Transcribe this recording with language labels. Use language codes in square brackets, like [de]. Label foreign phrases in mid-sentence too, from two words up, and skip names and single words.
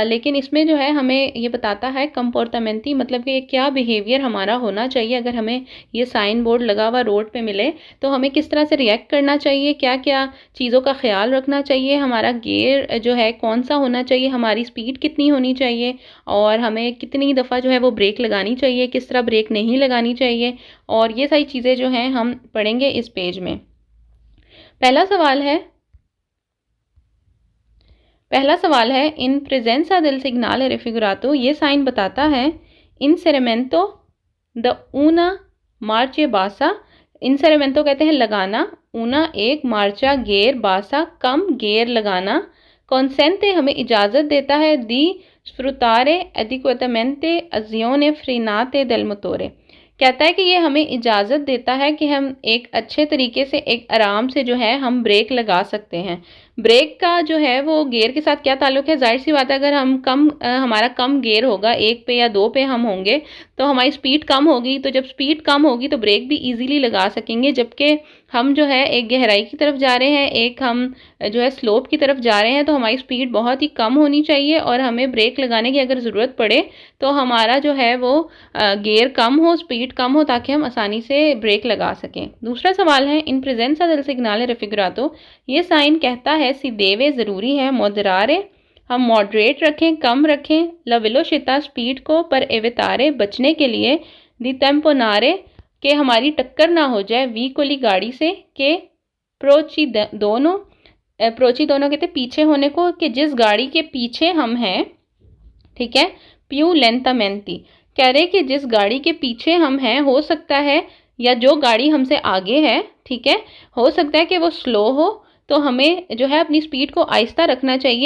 [hi] लेकिन इसमें जो है हमें ये बताता है कंपोर्टामेंटी, मतलब कि क्या बिहेवियर हमारा होना चाहिए अगर हमें ये साइन बोर्ड लगा हुआ रोड पे मिले तो हमें किस तरह से रिएक्ट करना चाहिए, क्या क्या चीज़ों का ख्याल रखना चाहिए, हमारा गियर जो है कौन सा होना चाहिए, हमारी स्पीड कितनी होनी चाहिए और हमें कितनी दफ़ा जो है वो ब्रेक लगानी चाहिए, किस तरह ब्रेक नहीं लगानी चाहिए, और ये सारी चीज़ें जो हैं हम पढ़ेंगे इस पेज में। पहला सवाल है [it] in presenza del segnale raffigurato, [hi] ये साइन बताता है [it] inserimento di una marcia bassa. [hi] इंसेरेमेंटो कहते हैं लगाना, ऊना एक, मार्चा गेर, बासा कम गेर लगाना। [it] consente [hi] हमें इजाज़त देता है, [it] di sfruttare adeguatamente azione frenante del motore, [hi] कहता है कि ये हमें इजाज़त देता है कि हम एक अच्छे तरीके से एक आराम से जो है हम ब्रेक लगा सकते हैं। ब्रेक का जो है वो गियर के साथ क्या ताल्लुक़ है, ज़ाहिर सी बात है अगर हम हमारा कम गियर होगा, 1 पे या 2 पे हम होंगे तो हमारी स्पीड कम होगी, तो जब स्पीड कम होगी तो ब्रेक भी ईज़िली लगा सकेंगे। जबकि हम जो है एक गहराई की तरफ जा रहे हैं, एक हम जो है स्लोप की तरफ जा रहे हैं, तो हमारी स्पीड बहुत ही कम होनी चाहिए और हमें ब्रेक लगाने की अगर ज़रूरत पड़े तो हमारा जो है वो गियर कम हो, स्पीड कम हो, ताकि हम आसानी से ब्रेक लगा सकें। दूसरा सवाल है [it] in presenza del segnale raffigurato, [hi] ये साइन कहता है [it] si deve [hi] ज़रूरी है, मॉडरारे हम मॉडरेट रखें, कम रखें, [it] la velocità [hi] स्पीड को, [it] per evitare [hi] बचने के लिए, [it] di tamponare [hi] के हमारी टक्कर ना हो जाए, वी कोली गाड़ी से, [it] che proci [hi] दोनों कहते पीछे होने को, कि जिस गाड़ी के पीछे हम हैं, ठीक है, [it] più lentamente [hi] कह रहे कि जिस गाड़ी के पीछे हम हैं हो सकता है, या जो गाड़ी हमसे आगे है, ठीक है, हो सकता है कि वो स्लो हो, तो हमें जो है अपनी स्पीड को आहिस्ता रखना चाहिए।